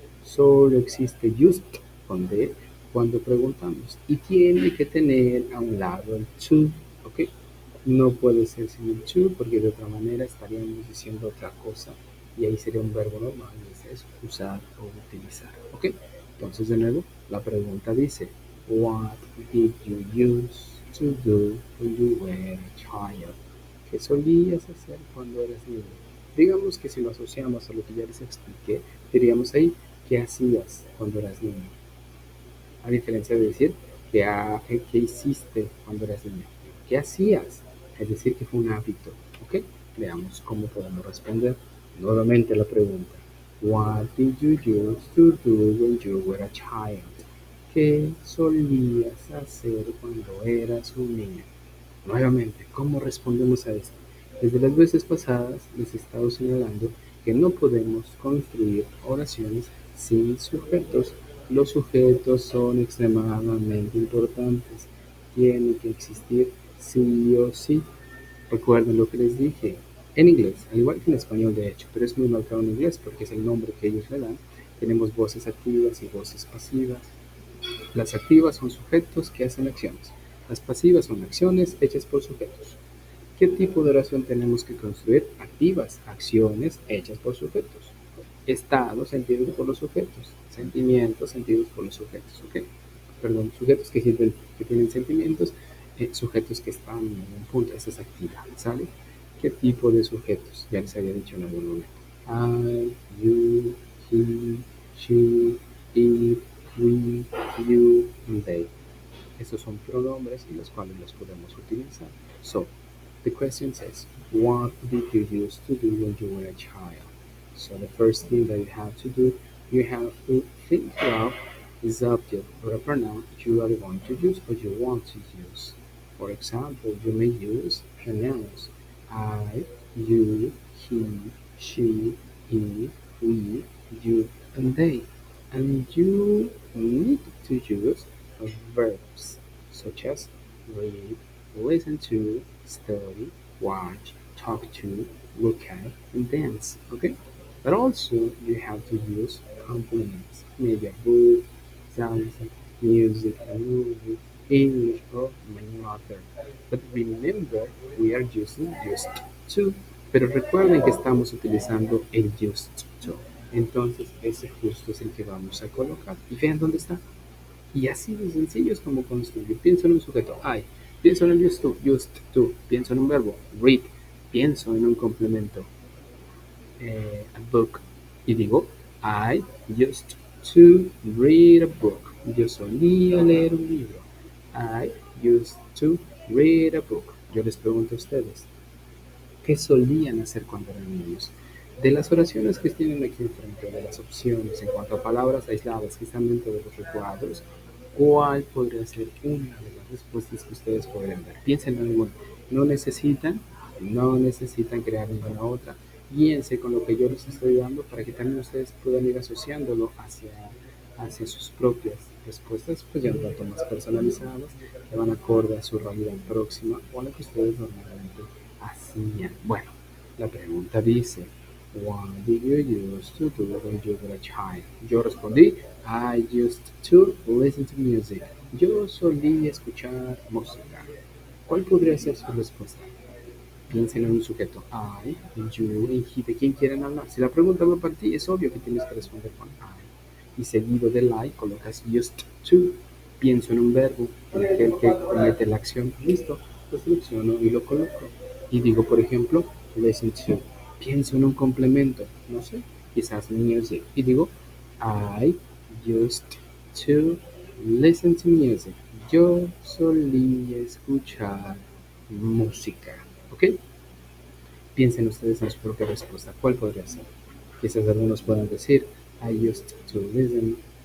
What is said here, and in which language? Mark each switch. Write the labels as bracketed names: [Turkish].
[Spanish] Solo existe just con D cuando preguntamos y tiene que tener a un lado el to, ¿ok? No puede ser sin el to porque de otra manera estaríamos diciendo otra cosa y ahí sería un verbo normal, y ese es usar o utilizar, ¿ok? Entonces de nuevo, la pregunta dice, [English] what did you use to do when you were a child? [Spanish] ¿Qué solías hacer cuando eras niño? Digamos que si lo asociamos a lo que ya les expliqué, diríamos ahí, ¿qué hacías cuando eras niño? A diferencia de decir, ¿qué hiciste cuando eras niño? ¿Qué hacías? Es decir, que fue un hábito. ¿Ok? Veamos cómo podemos responder nuevamente la pregunta. [English] What did you use to do when you were a child? [Spanish] ¿Qué solías hacer cuando eras un niño? Nuevamente, ¿cómo respondemos a esto? Desde las veces pasadas les he estado señalando que no podemos construir oraciones sin sujetos. Los sujetos son extremadamente importantes. Tienen que existir sí o sí. Recuerden lo que les dije en inglés, al igual que en español de hecho, pero es muy marcado en inglés porque es el nombre que ellos le dan. Tenemos voces activas y voces pasivas. Las activas son sujetos que hacen acciones. Las pasivas son acciones hechas por sujetos. ¿Qué tipo de oración tenemos que construir? Activas, acciones hechas por sujetos. Estados sentidos por los sujetos. Sentimientos sentidos por los sujetos. ¿Ok? Perdón, sujetos que tienen sentimientos, sujetos que están en un punto, esa es activa, ¿sale? ¿Qué tipo de sujetos? Ya les había dicho en algún momento. [English] I, you, he, she, it, we, you, and they. [Spanish] Estos son pronombres y los cuales los podemos utilizar. [English] So, the question says, what did you used to do when you were a child? So the first thing that you have to do, you have to think about the subject or a pronoun you are going to use or you want to use. For example, you may use pronouns I, you, he, she, he, we, you, and they. And you need to use verbs such as read, listen to, study, watch, talk to, look at, and dance. Okay? But also you have to use complements, maybe a book, salsa, music, a movie, English, or many other. But remember, we are using just to. [Spanish] Pero recuerden que estamos utilizando el just to. Entonces ese justo es el que vamos a colocar. Y vean dónde está. Y así de sencillo es como construyo. Pienso en un sujeto, I. Pienso en el just to. Pienso en un verbo, read. Pienso en un complemento, a book. Y digo, [English] I used to read a book. [Spanish] Yo solía leer un libro. [English] I used to read a book. [Spanish] Yo les pregunto a ustedes, ¿qué solían hacer cuando eran niños? De las oraciones que tienen aquí enfrente, de las opciones en cuanto a palabras aisladas que están dentro de los recuadros, ¿cuál podría ser una de las respuestas que ustedes podrían dar? Piensen en alguna. No necesitan crear ninguna otra. Guíense con lo que yo les estoy dando para que también ustedes puedan ir asociándolo hacia sus propias respuestas, pues ya un rato más personalizadas, que van acorde a su realidad próxima o a lo que ustedes normalmente hacían. Bueno, la pregunta dice, [English] what did you used to do when you were a child? [Spanish] Yo respondí, [English] I used to listen to music. [Spanish] Yo solía escuchar música. ¿Cuál podría ser su respuesta? Piensen en un sujeto. [English] I, you, and he. [Spanish] ¿De quién quieren hablar? Si la pregunta va para ti, es obvio que tienes que responder con I. Y seguido del I colocas used to. Pienso en un verbo, en aquel que comete la acción. Listo, lo selecciono y lo coloco. Y digo, por ejemplo, listen to. Pienso en un complemento, no sé, quizás music. Y digo, [English] I used to listen to music. [Spanish] Yo solía escuchar música. ¿Ok? Piensen ustedes en su propia respuesta. ¿Cuál podría ser? Quizás algunos puedan decir, [English] I used to listen.